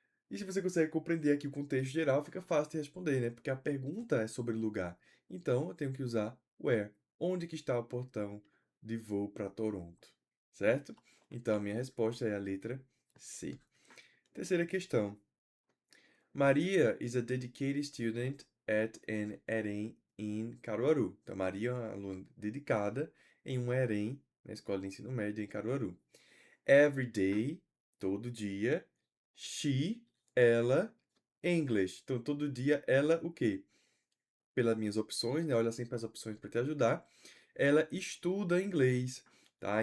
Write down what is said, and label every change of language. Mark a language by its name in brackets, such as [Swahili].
[Portuguese] E se você consegue compreender aqui o contexto geral, fica fácil de responder, né? Porque a pergunta é sobre lugar. Então, eu tenho que usar where. Onde que está o portão de voo para Toronto? Certo? Então, a minha resposta é a letra C. Terceira questão. [English] Maria is a dedicated student at an EREM in Caruaru. [Portuguese] Então, Maria é uma aluna dedicada em um EREM, na Escola de Ensino Médio em Caruaru. [English] Every day, [Portuguese] todo dia. [English] She, [Portuguese] ela, [English] English. [Portuguese] Então, todo dia, ela, o quê? Pelas minhas opções, né? Olha sempre as opções para te ajudar. Ela estuda inglês, tá?